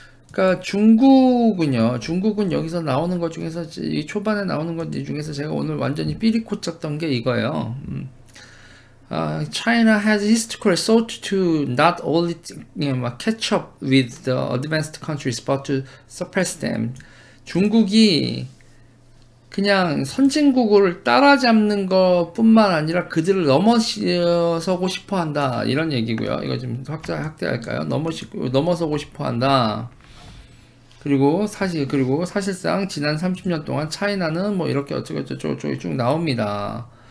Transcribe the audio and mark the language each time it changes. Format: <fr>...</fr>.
<ko>그러니까 중국은 여기서 나오는 것 중에서 이 초반에 나오는 것 중에서 제가 오늘 완전히 삐리 꽂혔던 게 이거예요.</ko> <en>China has historically sought to not only catch up with the advanced countries but to surpass them.</en> <ko>중국이 그냥 선진국을 따라잡는 것뿐만 아니라 그들을 넘어서고 싶어한다 이런 얘기고요. 이거 좀 확대할까요? 넘어서고 싶어한다. 그리고 사실상 지난 30년 동안 차이나는 뭐 이렇게 어쩌고저쩌고 쭉 나옵니다.</ko>